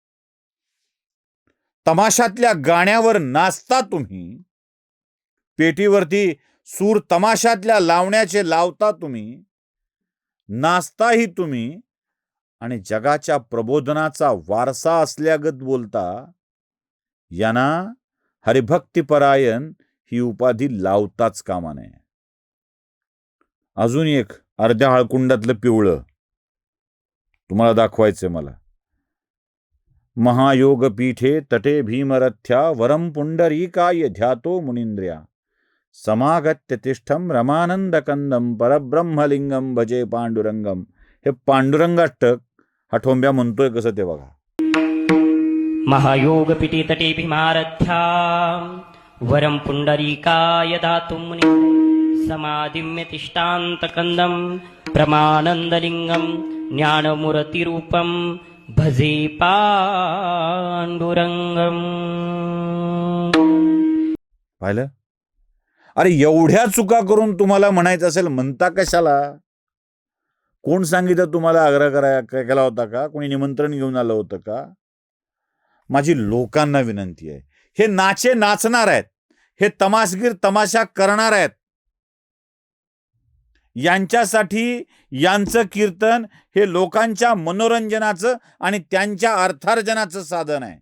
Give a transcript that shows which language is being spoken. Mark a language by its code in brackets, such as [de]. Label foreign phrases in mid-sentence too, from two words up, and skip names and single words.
[mr] तमाशातल्या गाण्यावर नाचता तुम्ही, पेटीवरती सूर तमाशातल्या लावण्याचे लावता तुम्ही, नाचताही तुम्ही आणि जगाच्या प्रबोधनाचा वारसा असल्यागत बोलता. यांना हरिभक्तिपरायण ही उपाधी लावताच कामा नये. अजून एक अर्ध्या हळकुंडातलं पिवळं तुम्हाला दाखवायचंय मला. [sa] महायोग पीठे तटे भीमरथ्या वरम पुंडरीकाय ध्यातो मुनिंद्र्या, समागत्य तिष्ठम रमानंदकंदम परब्रह्मलिंगम भजे पांडुरंगम. [mr] हे पांडुरंगाष्टक हा ठोंब्या म्हणतोय कसं ते बघा. [sa] महायोग पिटीतटे भीमारथ्या वरम पुंडरीकाय दातुं समादिम्य तिष्ठान्तकन्दं प्रमानन्दलिङ्गं ज्ञानमूर्तिरूपं भजे पांडुरंगम. [mr] पाहिलं? अरे एवढ्या चुका करून तुम्हाला म्हणायचं असेल, म्हणता कशाला? कोण सांगितलं तुम्हाला? आग्रह केला होता का? कोणी निमंत्रण घेऊन आलं होतं का? माझी लोकांना विनंती आहे, हे नाचे नाचणार आहेत, हे तमाशगीर तमाशा करणार आहेत, यांच्यासाठी यांचं कीर्तन हे लोकांच्या मनोरंजनाचं आणि त्यांच्या अर्थार्जनाचं साधन आहे.